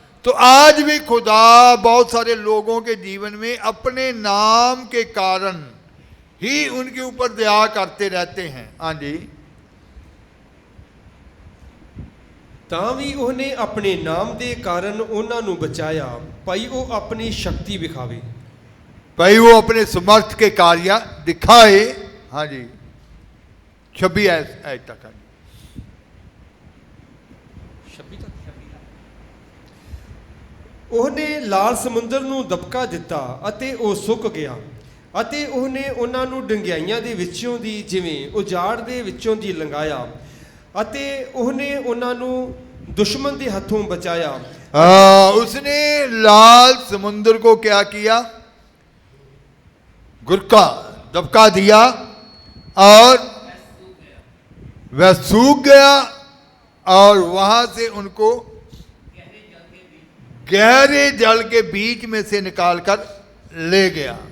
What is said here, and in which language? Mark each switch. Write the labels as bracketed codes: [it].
[hi] तो आज भी खुदा बहुत सारे लोगों के जीवन में अपने नाम के कारण ही उनके ऊपर दया करते रहते हैं। हाँ जी। [pa] ਤਾਂ ਵੀ ਉਹਨੇ ਆਪਣੇ ਨਾਮ ਦੇ ਕਾਰਨ ਉਹਨਾਂ ਨੂੰ ਬਚਾਇਆ, ਭਾਈ ਉਹ ਆਪਣੀ ਸ਼ਕਤੀ ਵਿਖਾਵੇ। [hi] भाई वो अपने समर्थ के कार्य दिखाए। हाँ जी, 26 आयत तक। [pa] 26 ਤੱਕ। ਉਹਨੇ ਲਾਲ ਸਮੁੰਦਰ ਨੂੰ ਦਬਕਾ ਦਿੱਤਾ ਅਤੇ ਉਹ ਸੁੱਕ ਗਿਆ, ਅਤੇ ਉਹਨੇ ਉਹਨਾਂ ਨੂੰ ਡੰਗਿਆਈਆਂ ਦੇ ਵਿੱਚੋਂ ਦੀ ਜਿਵੇਂ ਉਜਾੜ ਦੇ ਵਿੱਚੋਂ ਦੀ ਲੰਘਾਇਆ, ਅਤੇ ਉਹਨੇ ਉਹਨਾਂ ਨੂੰ [hi] दुश्मन के हाथों बचाया। उसने लाल समुद्र को क्या किया, गुरका दबका दिया, और वह सूख गया, और वहां से उनको गहरे जल के बीच में से निकाल कर ले गया।